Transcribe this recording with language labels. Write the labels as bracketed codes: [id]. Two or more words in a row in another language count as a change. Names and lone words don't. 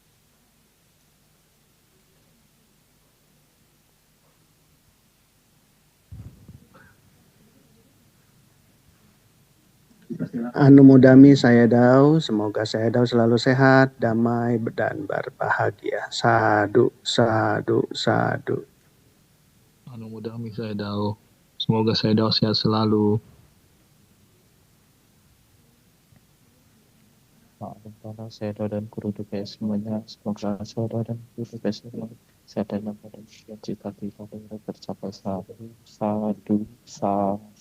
[id] Anumodami Sayadaw, semoga Sayadaw selalu sehat, damai, dan berbahagia. [pi] Sadu, sadu, sadu. [id] Anumodami Sayadaw, semoga Sayadaw sehat selalu. Para Sayadaw dan guru DPS semuanya, semoga Sayadaw dan guru DPS semuanya sehat dan dapat cita-cita tercapai. [pi] Sadu, sadu, sadu.